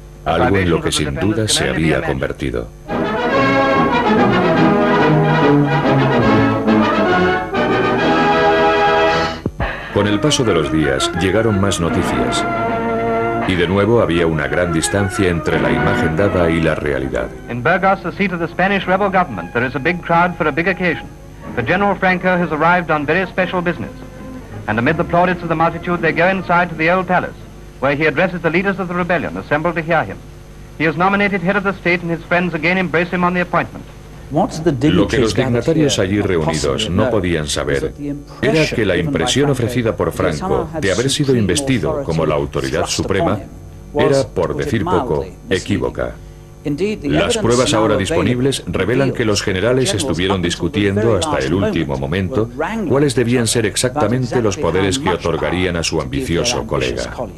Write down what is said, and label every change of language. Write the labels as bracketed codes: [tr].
[es] algo en lo que sin duda se había convertido. Con el paso de los días llegaron más noticias. Y de nuevo había una gran distancia entre la imagen dada y la realidad. [en] In Burgos, the seat of the Spanish rebel government, there is a big crowd for a big occasion. For General Franco has arrived on very special business. And amid the plaudits of the multitude, they go inside to the old palace, where he addresses the leaders of the rebellion assembled to hear him. He is nominated head of the state, and his friends again embrace him on the appointment. [es] Lo que los dignatarios allí reunidos no podían saber era que la impresión ofrecida por Franco de haber sido investido como la autoridad suprema era, por decir poco, equívoca. Las pruebas ahora disponibles revelan que los generales estuvieron discutiendo hasta el último momento cuáles debían ser exactamente los poderes que otorgarían a su ambicioso colega.